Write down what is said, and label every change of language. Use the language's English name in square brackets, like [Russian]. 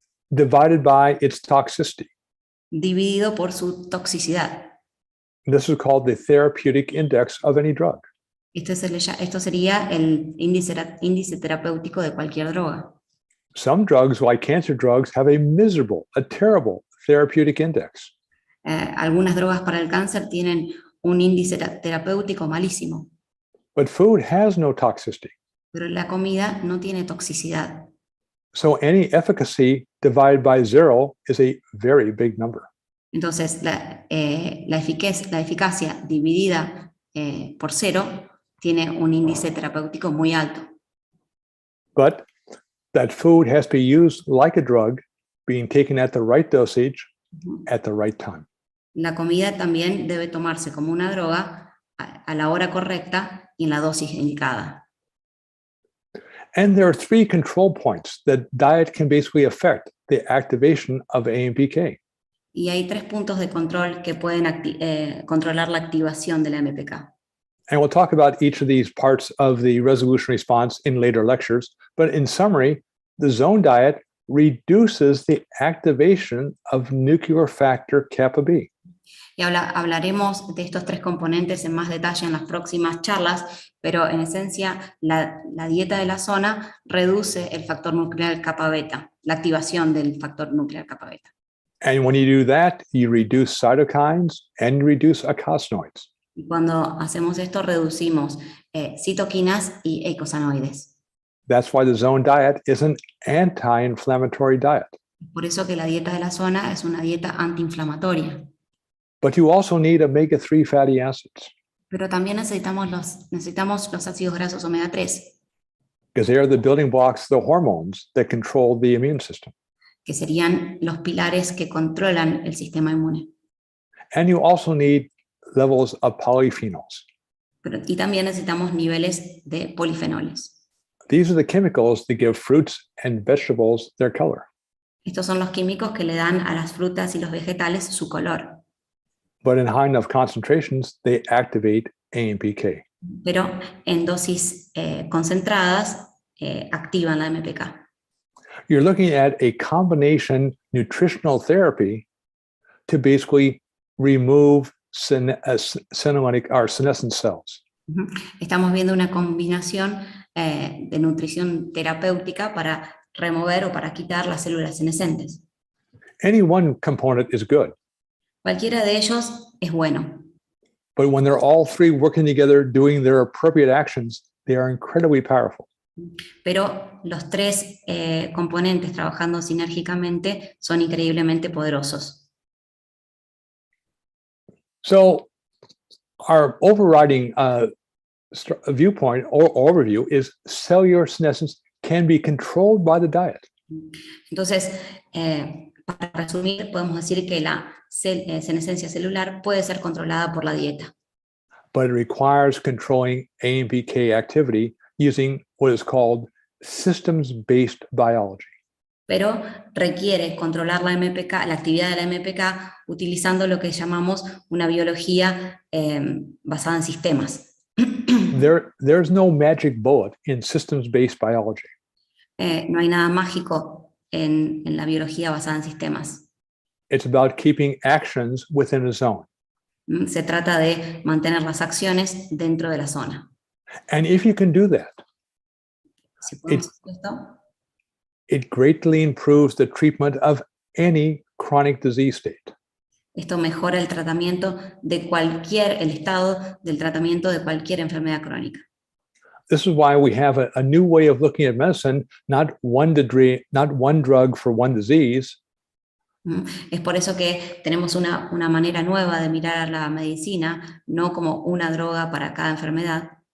[English] Divided by its toxicity. [Spanish] Dividido por su toxicidad. [English] This is called the therapeutic index of any drug. [Spanish] Esto sería el índice terapéutico de cualquier droga. [English] Some drugs, like cancer drugs, have a terrible therapeutic index. [Spanish] Algunas drogas para el cáncer tienen un índice terapéutico malísimo. [English] But food has no toxicity. [Spanish] Pero la comida no tiene toxicidad. [English] So any efficacy divided by zero is a very big number. [Spanish] Entonces, la eficacia dividida por cero tiene un índice terapéutico muy alto. [English] But that food has to be used like a drug, being taken at the right dosage at the right time. [Spanish] La comida también debe tomarse como una droga a la hora correcta y en la dosis indicada. [English] And there are 3 control points that diet can basically affect the activation of AMPK. [Spanish] Y hay 3 puntos de control que pueden controlar la activación de la AMPK. [English] And we'll talk about each of these parts of the resolution response in later lectures. But in summary, the zone diet reduces the activation of nuclear factor kappa B. [Spanish] Y hablaremos de estos 3 componentes en más detalle en las próximas charlas, pero en esencia la dieta de la zona reduce el factor nuclear kappa beta, la activación del factor nuclear kappa beta. [English] And when you do that, you reduce cytokines and you reduce eicosanoids. [Spanish] Y cuando hacemos esto, reducimos citoquinas y eicosanoides. [English] That's why the zone diet is an anti-inflammatory diet. [Spanish] Por eso que la dieta de la zona es una dieta antiinflamatoria. [English] But you also need omega-3 fatty acids. [Spanish] Pero también necesitamos los ácidos grasos omega 3. [English] Because they are the building blocks, the hormones that control the immune system. [Spanish] Que serían los pilares que controlan el sistema inmune. [English] And you also need levels of polyphenols. [Spanish] Y también necesitamos niveles de polifenoles. [English] These are the chemicals that give fruits and vegetables their color. [Spanish] Estos son los químicos que le dan a las frutas y los vegetales su color. [English] But in high enough concentrations, they activate AMPK. [Spanish] Pero en dosis concentradas activan la AMPK. [English] You're looking at a combination nutritional therapy to basically remove senescent cells. [Spanish] Estamos viendo una combinación de nutrición terapéutica para remover o para quitar las células senescentes. [English] Any one component is good, [Spanish] Cualquiera de ellos es bueno, [English] but when they're all three working together, doing their appropriate actions, they are incredibly powerful. [Spanish] pero los tres componentes trabajando sinérgicamente son increíblemente poderosos. [English] So our overriding viewpoint or overview is cellular senescence can be controlled by the diet. [Spanish] Entonces, para resumir, podemos decir que la senescencia celular puede ser controlada por la dieta, [English] But it requires controlling Ampk activity using what is called systems-based biology. [Spanish] pero requiere controlar la actividad de la MPK utilizando lo que llamamos una biología basada en sistemas. [English] There's no magic bullet in systems-based biology. [Spanish] No hay nada mágico en la biología basada en sistemas. [English] It's about keeping actions within a zone. [Spanish] Se trata de mantener las acciones dentro de la zona. [English] And if you can do that, [Spanish] Si podemos hacer esto, [English] it greatly improves the treatment of any chronic disease state. [Spanish] esto mejora el tratamiento de el estado del tratamiento de cualquier enfermedad crónica. [English] This is why we have a new way of looking at medicine, not one drug for one disease, [Spanish] Es por eso que tenemos una manera nueva de mirar a la medicina, no como una droga para cada enfermedad,